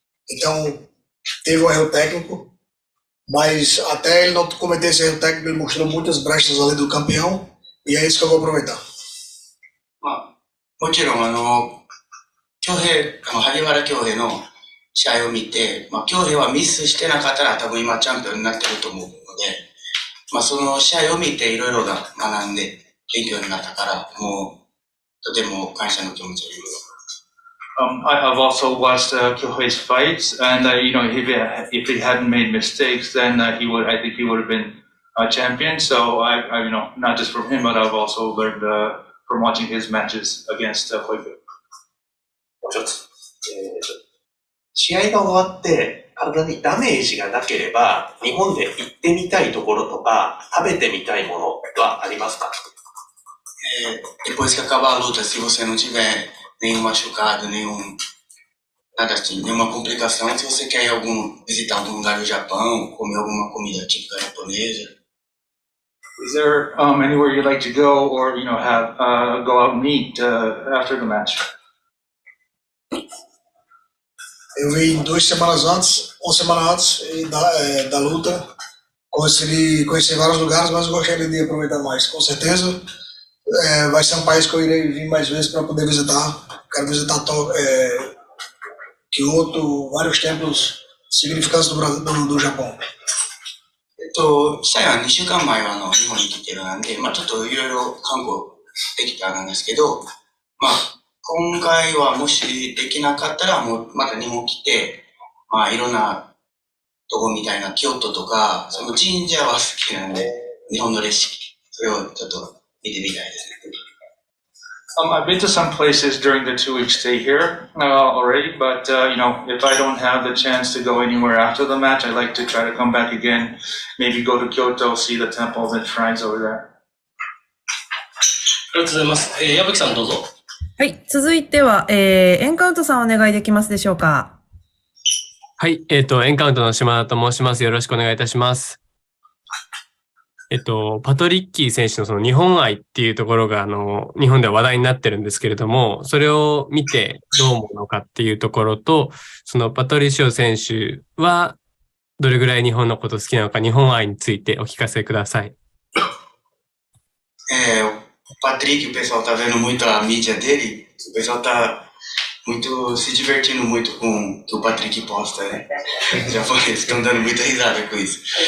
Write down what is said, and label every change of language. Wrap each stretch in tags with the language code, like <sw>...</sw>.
<pt>Então, teve um erro técnico. Mas até ele não cometer esse erro técnico, ele mostrou muitas brechas ali do campeão. E é isso que eu vou aproveitar.</pt> <ja>もちろん、萩原恭平の試合を見て、恭平はミスしてなかったら多分今チャンピオンになってると思うので、その試合を見ていろいろ学んで勉強になったから、もうとても感謝の気持ちを言います。</ja> <en>I've also watched Kyohei's fights, and if he hadn't made mistakes, then I think he would have been a champion. So I not just from him, but I've also learned from watching his matches against Koike.</en> <ja>もう一つ、試合が終わって体にダメージがなければ日本で行ってみたいところとか食べてみたいものはありますか。</ja> <pt>Depois que acabar a luta, se você não tiver nenhum machucado, nenhuma complicação, se você quer visitar algum lugar do Japão, comer alguma comida típica japonesa.</pt> <en>Is there anywhere you'd like to go, or have go out and eat after the match?</en> <pt>Eu vim 2 semanas antes, uma semana antes da luta, conheci vários lugares, mas eu gostaria de aproveitar mais. Com certeza, vai ser um país que eu irei vir mais vezes para poder visitar. Quero visitar Kyoto, vários templos significantes do Japão.</pt> <ja>試合は2週間前は日本に来てるなんで、ちょっといろいろ観光できたんですけど、今回はもしできなかったらもうまた日本来て、いろんなとこみたいな京都とか、その神社は好きなんで、日本の歴史、それをちょっと見てみたいですね。</ja> <en>I've been to some places during the 2-week stay here already, but if I don't have the chance to go anywhere after the match, I'd like to try to come back again, maybe go to Kyoto, see the temples and shrines over there.</en> <ja>ありがとうございます。矢吹さんどうぞ。はい。続いては、エンカウントさんお願いできますでしょうか。はい。エンカウントの島田と申します。よろしくお願いいたします。パトリッキー選手のその日本愛っていうところが日本では話題になってるんですけれども、それを見てどう思うのかっていうところと、そのパトリシオ選手はどれぐらい日本のこと好きなのか、日本愛についてお聞かせください。</ja> <pt>O Patrick, o pessoal tá vendo muito a mídia dele, o pessoal tá se divertindo muito com o que o Patrick posta, né? Os japoneses estão dando muita risada com isso.</pt>